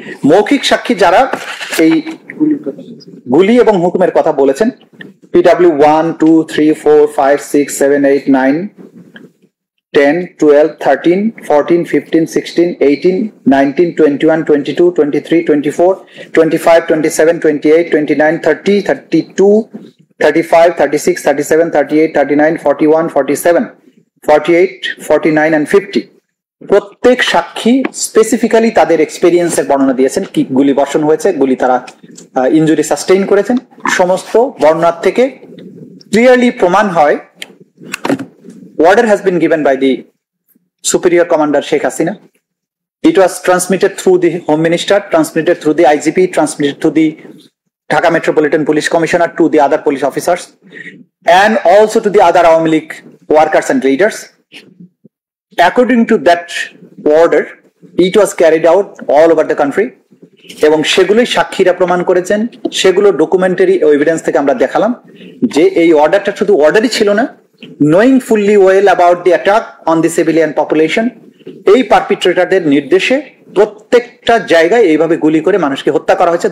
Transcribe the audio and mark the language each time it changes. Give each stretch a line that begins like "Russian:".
Bangla: মৌখিক সাক্ষী যারা এই গুলি এবং হুকুমের কথা বলেছেন, PW 1, 2, 3, 4, 5, 6, 7, 8, 9, 10, 12, 13, 14, 15, 16, 18, 19, 21, 22, 23, 24, 25, 27, 28, 29, 30, 32, 35, 36, 37, 38, 39, 41, 47, 48, 49 and 50। প্রত্যেক সাক্ষী স্পেসিফিক্যালি তাদের এক্সপেরিয়েন্সের বর্ণনা দিয়েছেন, কি গুলি বর্ষণ হয়েছে, গুলি তারা ইনজুরি সাস্টেইন করেছেন। সমস্ত বর্ণনা থেকে ক্লিয়ারলি প্রমাণ হয়
English: order has been given by the superior commander Sheikh Hasina. It was transmitted through the Home Minister, transmitted through the IGP, transmitted to the Dhaka Metropolitan Police Commissioner, to the other police officers, and also to the other Awami League workers and leaders. According to that order, it was carried out all over the country
Bangla: এবং সেগুলোই সাক্ষীরা প্রমাণ করেছেন, সেগুলো documentary evidence থেকে আমরা দেখালাম যে এই অর্ডারটা শুধু অর্ডারই ছিল না,
English: knowing fully well about the attack on the civilian population,
Bangla: এই পারপিট্রেটরদের নির্দেশে প্রত্যেকটা জায়গায় এইভাবে গুলি করে মানুষকে হত্যা করা হয়েছে।